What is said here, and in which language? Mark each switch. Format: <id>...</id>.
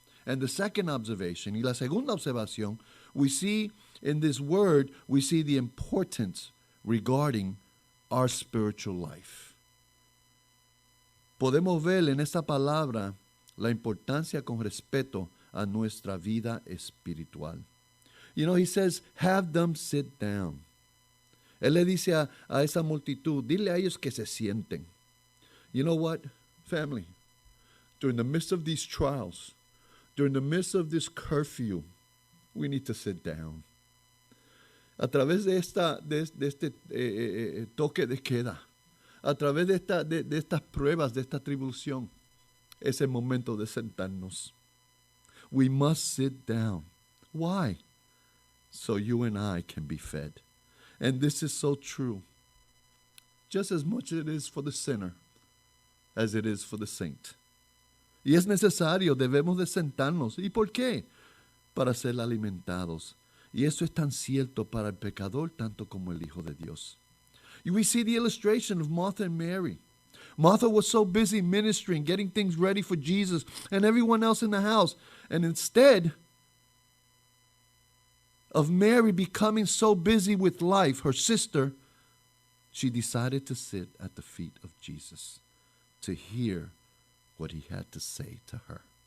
<en>And the second observation,</en> <es>y la segunda observación,</es> <en>we see in this word, we see the importance regarding our spiritual life.</en> <es>Podemos ver en esta palabra la importancia con respeto a nuestra vida espiritual.</es> <en>You know, he says, have them sit down.</en> <es>Él le dice a esa multitud, dile a ellos que se sienten.</es> <en>You know what, family? During the midst of these trials, during the midst of this curfew, we need to sit down.</en> <es>A través de este toque de queda, a través de estas pruebas, de esta tribulación, es el momento de sentarnos.</es> <en>We must sit down. Why? So you and I can be fed. And this is so true. Just as much it is for the sinner as it is for the saint.</en> <es>Y es necesario, debemos de sentarnos. ¿Y por qué? Para ser alimentados. Y eso es tan cierto para el pecador tanto como el Hijo de Dios.</es> <en>We see the illustration of Martha and Mary. Martha was so busy ministering, getting things ready for Jesus and everyone else in the house. And instead of Mary becoming so busy with life, her sister, she decided to sit at the feet of Jesus to hear what he had to say to her.</en>